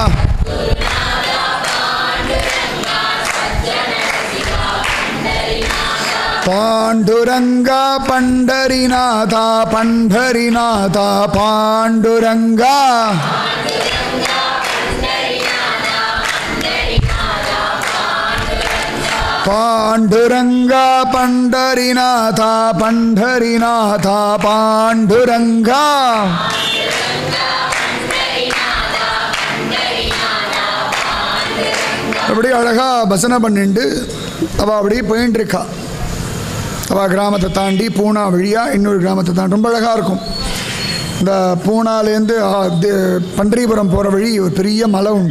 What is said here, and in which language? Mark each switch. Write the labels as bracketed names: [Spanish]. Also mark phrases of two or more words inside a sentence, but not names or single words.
[Marathi] पांडुरंगा पंढरीनाथा पंढरीनाथा पांडुरंगा [Tamil] पांडुरंगा पंढरीनाथा पंढरीनाथा पांडुरंगा அப்படி அழகா பசனை பண்ணிட்டு அவள் அப்படியே போயின்னு இருக்கா. அவள் கிராமத்தை தாண்டி பூனா வழியாக இன்னொரு கிராமத்தை தாண்டி ரொம்ப அழகாக இருக்கும். இந்த பூனாலேருந்து பண்டரிபுரம் போகிற வழி ஒரு பெரிய மலை உண்டு.